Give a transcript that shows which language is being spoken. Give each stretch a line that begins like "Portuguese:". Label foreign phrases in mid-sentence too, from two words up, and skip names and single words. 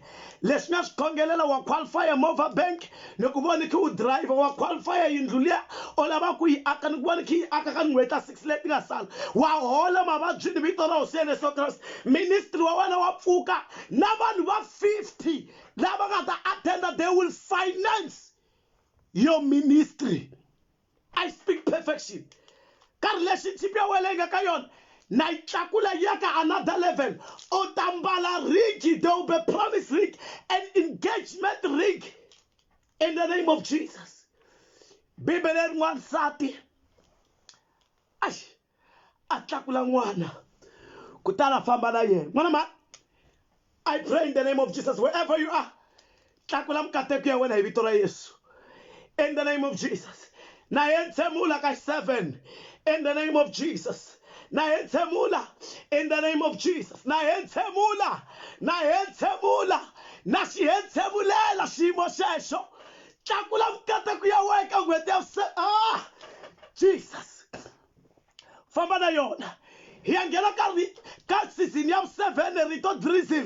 Tsonga: Leswi nga swi khongelela wa qualify movha bank ni ku vona ki u driver wa qualify yindlu liya o lava ku yi aka ni ku vona ki yi aka ka n'hweti ta 6 leti nga sala wa hola mavabyi ni vito ra Hosi Yesu Kreste. Ministry wa wena wa pfuka na vanhu va 50 lava nga ta attenda,
English: they will finance your ministry. I speak perfection.
Tsonga: Ka relationship ya wena nga ka yona na itlakula yaka
English: another level. Otambala ring, there will be promise ring and engagement ring in the name of Jesus.
Tsonga: Bibele n'wansati atlakula n'wana kutala famba na yena. N'wana ma,
English: I pray in the name of Jesus, wherever you are,
Tsonga: tlakula mkateko ya wena hi vito ra Yesu.
English: In the name of Jesus.
Tsonga: Na yentsemula
English: ka 7 in the name of Jesus.
Tsonga: Na yentsemula
English: in the name of Jesus.
Tsonga: Na yentsemula na xiyentsemulela xiyimo xexo. Tlakula mkateko ya wena ka n'hweti ya Jesus. Famba na yona. Hi ya nghena ka season ya 7
English: rito drizzle.